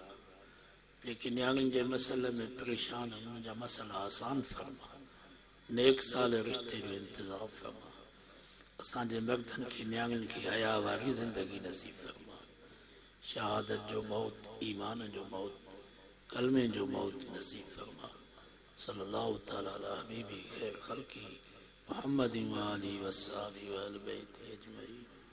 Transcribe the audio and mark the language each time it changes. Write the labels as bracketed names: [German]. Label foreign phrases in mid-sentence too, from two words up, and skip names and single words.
[Sindhi] जेके नियाणियुनि जे मसइले में परेशान आहिनि, उन्हनि जा मसइला आसान फरमा। नेक साल रिश्ते जो इंतज़ाम फरमा। असांजे मर्दनि खे, नियाणियुनि खे हया वारी ज़िंदगी नसीब फरमा। शहादत जो मौत, ईमान जो मौत, कलमे जो मौत नसीब फरमा। [Arabic] صلى الله تعالى على حبيبه خير خلقه محمد وآله وأصحابه وأهل بيته أجمعين.